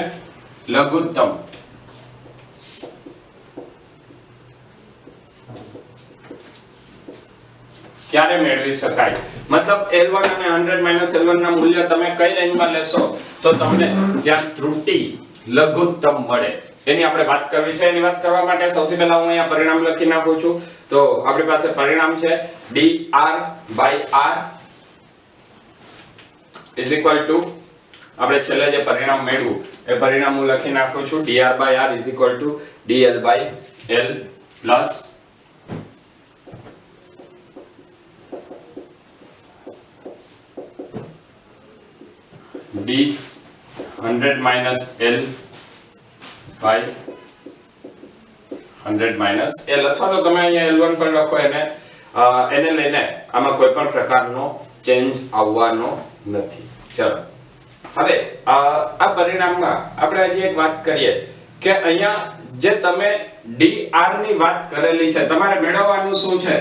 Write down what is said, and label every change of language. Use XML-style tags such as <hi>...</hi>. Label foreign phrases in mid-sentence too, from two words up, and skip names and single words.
<gu>લઘુત્તમ. ક્યારે મેળવી શકાય? મતલબ L1 અને 100 L1 ના મૂલ્ય તમે કઈ રેન્જમાં લેશો તો તમને ત્યાં ત્રુટિ લઘુત્તમ મળે, એની આપણે વાત કરવી છે. એની વાત કરવા માટે સૌથી પહેલા હું અહીંયા પરિણામ લખી નાખું છું. તો આપણી પાસે પરિણામ છે dr/r</gu> <en>is equal to,</en> <gu>આપણે છેલ્લે જે પરિણામ મેળવ્યું એ પરિણામ હું લખી નાખું છું.</gu> <en>dr/r is equal to dl/l plus d 100 minus l by 100 minus l,</en> <gu>અથવા તો તમે અહીંયા L1 પર લખો, એને લઈને આમાં કોઈ પણ પ્રકારનો ચેન્જ આવવાનો નથી. ચલો હવે આ પરિણામમાં આપણે હજી એક વાત કરીએ કે અહીંયા જે તમે dr ની વાત કરેલી છે, તમારે મેળવવાનું શું છે?</gu>